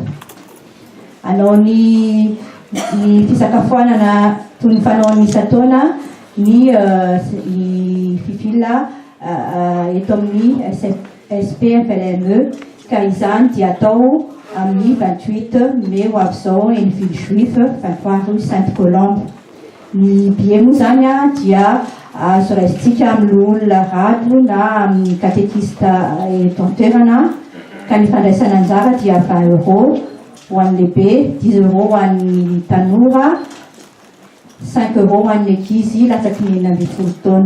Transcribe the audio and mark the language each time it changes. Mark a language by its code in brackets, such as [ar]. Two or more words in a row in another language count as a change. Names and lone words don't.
[mg] Anao ny fisakafoanana toy ny fanaony isan-taona ny fifila eto amin'ny SPFLME ka izany dia atao amin'ny 28 mai ho avy izao eny ville juif 23 rue Sainte-Colombe. Ny bie moa zany dia azo raisitsika amin'ny olona rado na amin'ny katekista eto an-toerana ka ny fandraisana anjara dia 20 € ho an'ny lehibe, 10 € ho an'ny tanora, 5 € ho an'ny ankizy latsaky ny 12 taona.